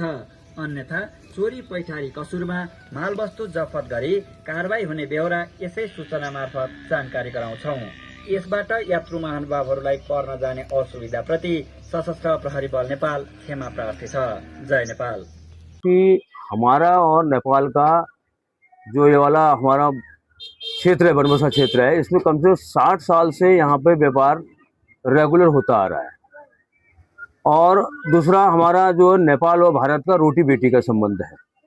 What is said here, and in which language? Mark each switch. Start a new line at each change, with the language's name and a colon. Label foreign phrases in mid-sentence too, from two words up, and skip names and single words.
Nepali: अन्यथा चोरी पैठारी कसुरमा मालवस्तु जफत गरी कारबाही हुने बेहोरा यसै सूचना मार्फत जानकारी गराउँछौं। यसबाट यात्रु महानुभावहरूलाई पर्न जाने असुविधा प्रति सशस्त्र प्रहरी बल नेपाल क्षमा प्रार्थी छ। जय नेपाल।
Hindi: कि हमारा और नेपाल का जो ये वाला हमारा क्षेत्र है, बनबसा क्षेत्र है, इसमें कम से कम 60 साल से यहाँ पे व्यापार रेगुलर होता आ रहा है। और दूसरा हमारा जो नेपाल और भारत का रोटी बेटी का संबंध है।